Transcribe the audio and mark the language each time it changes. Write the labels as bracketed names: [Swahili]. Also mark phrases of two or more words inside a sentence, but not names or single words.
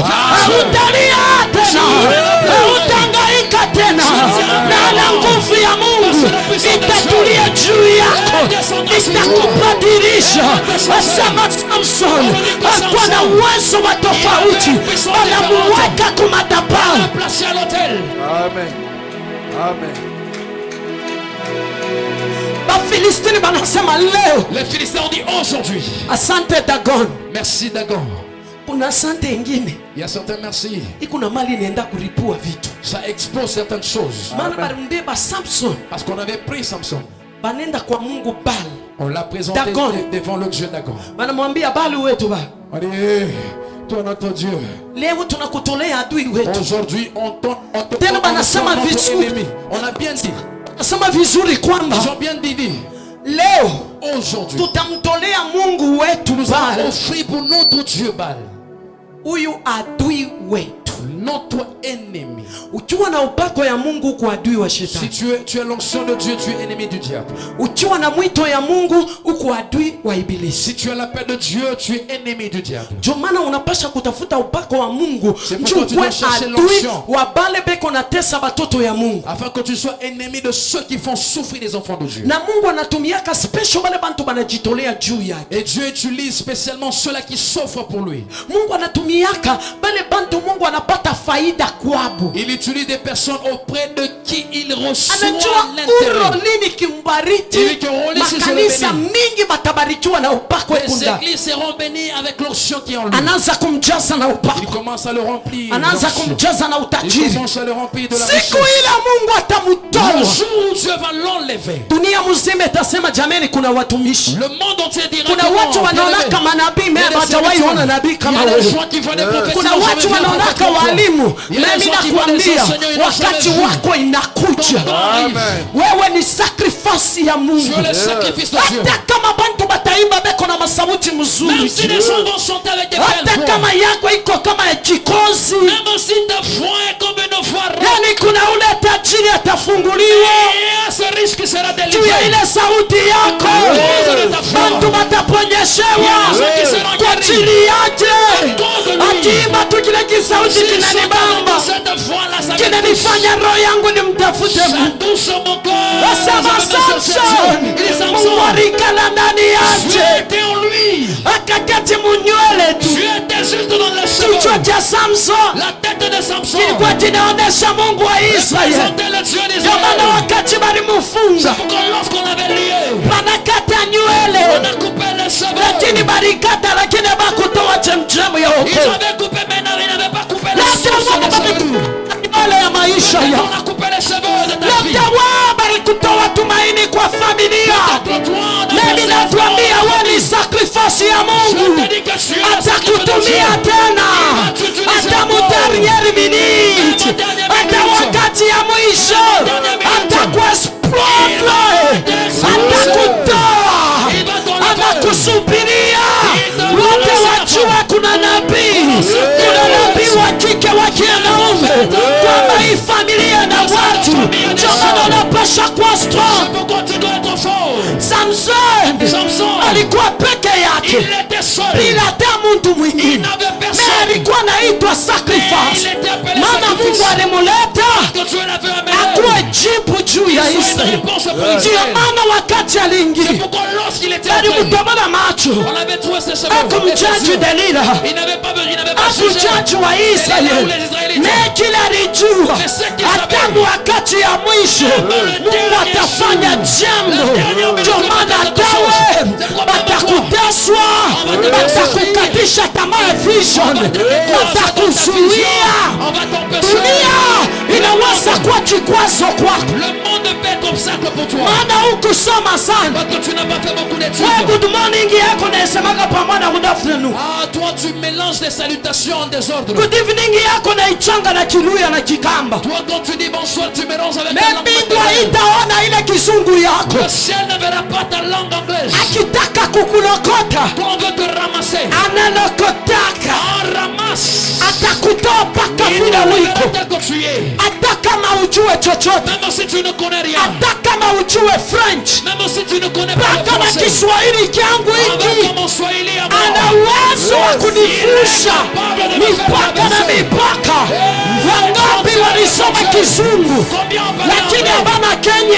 [Swahili] Hautalia tena, hautahangaika tena, na nguvu ya Mungu itatulia juu yako, itakubadilisha. Asema Samson hakuwa na uwezo wa tofauti, anamuweka kwa madhabahu. Amen. Amen. Bafilistini banasema leo. [French] Les Philistins ont dit aujourd'hui. [Swahili] Asante Dagon. [French] Merci Dagon. [Swahili] Kuna asante ingine. [French] Il y a certains merci. [Swahili] Ikuna mali inaenda kuripua vitu. [French] Ça expose certaines choses. [Swahili] Maana balimbeba Samson. [French] Parce qu'on avait pris Samson. [Swahili] Banenda kwa Mungu Baal. [French] On l'a présenté devant le Dieu Dagon. [Swahili] Banamwambia Baal wetu ba. [French] On dit, toi notre Dieu. [Swahili] Leo tunakutolea adui wetu. [French] Aujourd'hui on [Swahili] tena banasema vizuri. [French] On a bien dit. [Swahili] Nasema vizuri kwamba [French] ils ont bien dit. [Swahili] Leo [French] aujourd'hui [Swahili] tutamtolea Mungu wetu Baal. [French] Offrir pour notre Dieu Baal. [Swahili] Huyu adui wetu. [French] Notre ennemi. [Swahili] Ukiwa na upako ya Mungu kwa adui wa shetani. [French] Si tu es l'onction de Dieu, tu es ennemi du diable. [Swahili] Ukiwa na mwito ya Mungu uko adui wa ibilisi. [French] Si tu as l'appel de Dieu, tu es ennemi du diable. [Swahili] Ndio maana unapasha kutafuta upako wa Mungu. [French] Njoo tu dois chercher l'onction. [Swahili] Wa bale beko na tesa batoto ya Mungu. [French] Afin que tu sois ennemi de ceux qui font souffrir les enfants de Dieu. [Swahili] Na Mungu anatumiaka special bale bantu banajitolea juu yake. [French] Et Dieu utilise spécialement ceux-là qui s'offrent pour lui. [Swahili] Mungu anatumiaka bale bantu Mungu anapata faida kwabo. [French] Il utilise des personnes auprès de qui il reçoit l'intérêt. [Swahili] Makanisa mingi batabarikiwa na upako [French] les églises seront bénies avec l'onction qui est en lui. [Swahili] Anaanza kumjaza na upako. [French] Il commence à le remplir. [Swahili] Anaanza kumjaza na utajiri. [French] Il commence à le remplir de la richesse. [Swahili] Siku ile Mungu atamutoa. [French] Le jour où Dieu va l'enlever. [Swahili] Dunia mzima itasema jameni kuna watumishi. [French] Le monde entier dira [Swahili] kuna watu wanaona kama nabii mimi hajawahi ona nabii kama wewe. Kuna watu wanaona kama walimu. Mimi nakwambia wakati wako inakuja. Wewe ni sacrifice ya Mungu. Hata kama bantu bataimba beko na masauti mazuri, [French] Même si les gens vont chanter avec des [Swahili] hata [French] belles voix, [Swahili] kama yako iko kama ya kikozi, [French] même si ta voix est comme une voix rare, [Swahili] yani kuna ule tajiri atafunguliwa [French] et ce risque sera [Swahili] juu ya [French] délivré. [Swahili] ile sauti yako. Bantu wataponyeshewa kwa ajili yake, akiimba tu kile kisauti kinanibamba, [French] Cette voix-là, ça [Swahili] kinanifanya roho yangu nimtafute [French] ça [Swahili] Mungu. [French] touche mon corps. [Swahili] Asema Samson, [French] Il est [Swahili] Mungu Samson. alikala ndani [French] Dieu [Swahili] yake, [French] était en lui. [Swahili] akaketi munywele tu. [French] Dieu était juste dans le [Swahili] Kichwa [French] cheveu. [Swahili] cha Samson [French] La tête de Samson [Swahili] kilikuwa kinaonyesha Mungu wa Israeli. [French] représentait le Dieu [Swahili] Ndio maana [French] d'Israël. [Swahili] wakati balimufunga [French] Pourquoi lorsqu'on avait lié, [Swahili] banakata [French] on [Swahili] nywele, [French] a coupé les cheveux. [Swahili] lakini balikata, lakini bakutoa chemchemu ya [French] Ils [Swahili] wokovu. [French] avaient coupé, mais ils n'avaient pas coupé les [Swahili] Labda [French] sources [Swahili] wao [French] des cheveux. [Swahili] nywele ya maisha [French] On [Swahili] yao, [French] a coupé les cheveux de ta vie. [Swahili] labda wao balikutoa tumaini kwa familia. [French] Peut-être toi, dans [Swahili] Mimi [French] ta [Swahili] natuambia [French] saison, [Swahili] wewe ni sacrifice ya [French] je [Swahili] Mungu, [French] te dis que tu es la sacrifice de [Swahili] atakutumia [French] Dieu. [Swahili] tena, hata mutarieri miniti, hata wakati ya mwisho atakuexplode, atakutoa, anakusubiria. Wote wajua kuna nabii, kuna nabii wa kike wa kiume, kwamba hii familia na watu ndio maana wanapasha kuwa strong. [French] Pourquoi tu dois être fort? [Swahili] Samson Samson, alikuwa peke yake [French] il était seul. [Swahili] bila hata mtu [French] Il [Swahili] mwingine, [French] n'avait [Swahili] na [French] personne. [Swahili] alikuwa naitwa sacrifice, maana Mungu alimuleta [French] Que Dieu l'avait amené. [Swahili] akuwe jibu juu ya [French] Soit une [Swahili] Israeli. [French] réponse pour [Swahili] Ndio [French] Israël. [Swahili] maana wakati [French] C'est [Swahili] aliingia [French] pourquoi lorsqu'il était entré, [Swahili] alimtobola macho, [French] on avait trouvé ses cheveux. Et ses [Swahili] akumjaji [French] yeux. Delila, Il n'avait pas besoin, il n'avait pas jugé. [Swahili] akujaji wa Israeli, na kila alijua hata wakati ya mwisho Mungu atafanya jambo. Ndio maana tawe batakuteswa, batakukatisha tamaa ya vision, batakuzuia. [French] On va t'empêcher. [Swahili] Dunia inaweza kuwa kikwazo kwako, [French] Le monde peut être obstacle pour toi. [Swahili] maana hukusoma sana. [French] Parce que tu n'as pas fait beaucoup [Swahili] Wewe [French] d'études. [English] good morning [Swahili] yako naisemaga pamoja na [English] good afternoon, [French] Ah, toi tu mélanges les salutations en désordre. [English] good evening [Swahili] yako naichanga na Kiluya na Kikamba. [French] Toi quand tu dis bonsoir, tu mélanges avec la langue [Swahili] Mbingu [French] maternelle. [Swahili] haitaona ile kizungu yako, [French] Le ciel ne verra pas ta langue anglaise. [Swahili] akitaka kukulokota [French] Quand on veut te ramasser, [Swahili] analokotaka, [French] on ramasse. [Swahili] atakutoa mpaka [French] Il [Swahili] vile [French] ne [Swahili] uliko, [French] verra tel que tu es. [Swahili] hata kama ujue chochote, [French] Même si tu ne connais rien. [Swahili] hata kama ujue French, [French] Même si tu ne connais pas le [Swahili] mpaka na [French] français. [Swahili] Kiswahili changu [French] Avec [Swahili] hiki [French] mon Swahili à [Swahili] ana [French] moi. [Swahili] uwezo wa kunivusha mipaka na mipaka. Wangapi walisoma kizungu [French] Combien on parle [Swahili] lakini [French] anglais? [Swahili] habana Kenya?